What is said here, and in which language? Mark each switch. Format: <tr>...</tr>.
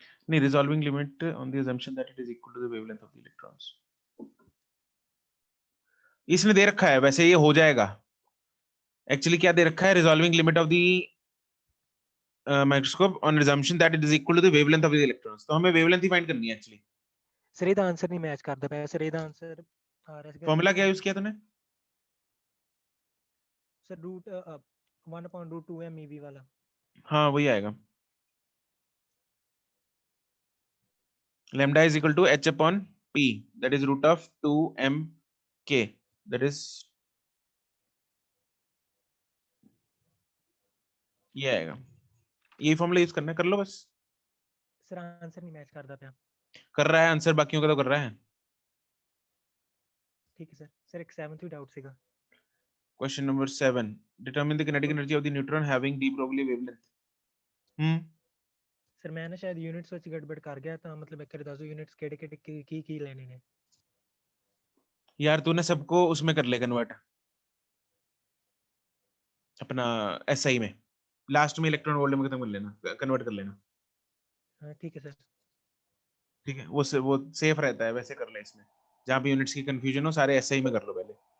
<en>नहीं, resolving limit on the assumption that it is equal to the wavelength of the electrons।</en> <hi>इसने दे रखा है, वैसे ये हो जाएगा। एक्चुअली क्या दे रखा है?</hi> <en>Resolving limit of the microscope on assumption that it is equal to the wavelength of the electrons।</en> <hi>तो हमें वेवलेंथ ही फाइंड करनी है एक्चुअली।</hi> <pa>सर ਇਹਦਾ ਆਨਸਰ ਨਹੀਂ ਮੈਚ ਕਰਦਾ ਪਿਆ। ਸਰ ਇਹਦਾ ਆਨਸਰ ਆ ਰਿਹਾ ਸੀਗਾ</pa> <hi>फॉर्मूला क्या यूज किया तूने? सर रूट 1/√2 MeV वाला। हाँ, वही आएगा।</hi> <en>lambda is equal to h upon p, that is root of 2m k, that is ये आएगा।</en> <hi>ये फॉर्मूला यूज करना है, कर लो बस। सर आंसर नहीं मैच करता पिया। कर रहा है आंसर, बाकियों का तो कर रहा है। ठीक है सर। सर एक 7th भी डाउट ਸੀਗਾ। Question number 7।</hi> <en>Determine the kinetic energy of the neutron having de Broglie wavelength.</en> <pa>Sir मैं ना शायद यूनिट्स ਵਿੱਚ ਗੜਬੜ ਕਰ ਗਿਆ, ਤਾਂ ਮਤਲਬ ਇੱਕ ਵਾਰੀ ਦੱਸ ਦਿਓ यूनिट्स ਕਿਹੜੇ ਕੀ ਲੈਣੇ ने।</pa> <hi>यार तूने सबको उसमें कर ले कन्वर्ट, अपना एसआई में। लास्ट में इलेक्ट्रॉन वोल्ट में खत्म कर लेना, कन्वर्ट कर लेना। हाँ ठीक है सर। ठीक है, वो सेफ रहता है। वैसे कर ले इसमें, जहाँ पे यूनिट्स की कंफ्यूजन हो, सारे एसआई में कर लो पहले।</hi>